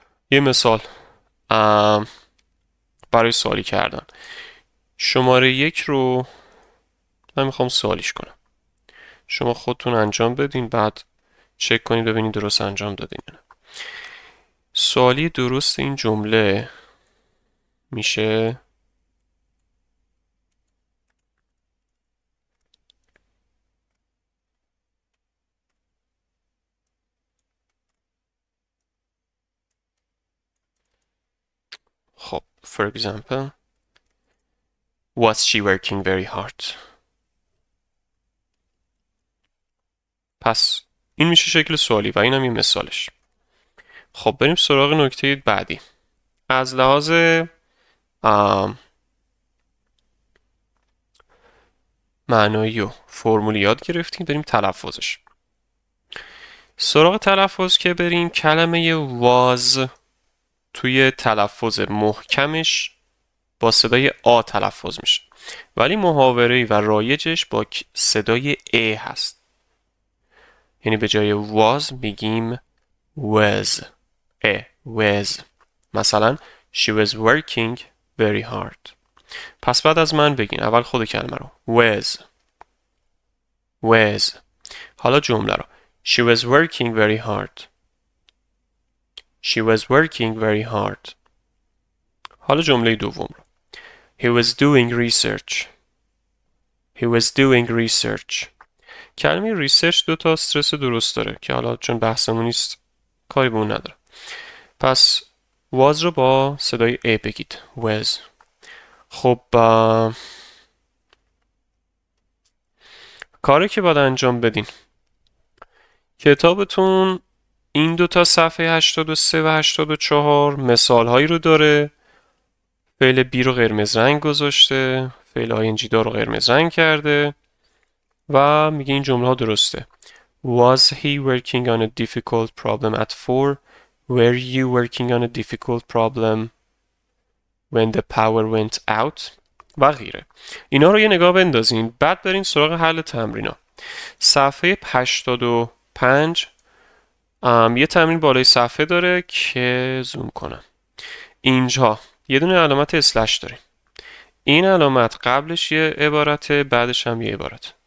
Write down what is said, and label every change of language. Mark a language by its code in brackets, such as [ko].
[fa] یه مثال برای سوالی کردن. شماره 1 رو من میخوام سوالیش کنم، شما خودتون انجام بدین بعد چک کنید ببینید درست انجام دادین یا نه. سوالی درست این جمله میشه خب [en] for example was she working very hard. [fa] پس این میشه شکل سوالی و این هم این مثالش. خب بریم سراغ نکته بعدی. از لحاظ معنایی و فرمولی یاد گرفتیم، بریم تلفظش. سراغ تلفظ که بریم، کلمه was توی تلفظ محکمش با صدای آ تلفظ میشه، ولی محاوره‌ای و رایجش با صدای ا هست. یعنی به جای was میگیم was. [en] was. [fa] مثلا [en] she was working very hard. [fa] پس بعد از من بگین اول خود کلمه رو was. حالا جمله رو [en] she was working very hard. she was working very hard. [fa] حالا جمله دوم رو [en] he was doing research. he was doing research. [fa] کلمه ریسرچ دو تا استرس درست داره که حالا چون بحثمون نیست کاری به اون نداره. پس was رو با صدای ا بگید was. خب کاری که باید انجام بدین، کتابتون این دو تا صفحه 83 و 84 مثال هایی رو داره. فعل بی رو قرمز رنگ گذاشته، فعل ing دار رو قرمز رنگ کرده و میگه این جمله ها درسته. [en] Was he working on a difficult problem at 4? Were you working on a difficult problem when the power went out? [fa] و غیره. اینا رو یه نگاه بندازین، بعد برین سراغ حل تمرینا. صفحه 85 یه تمرین بالای صفحه داره که زوم کنم. اینجا یه دونه علامت اسلش داریم. این علامت قبلش یه عبارته، بعدش هم یه عبارت.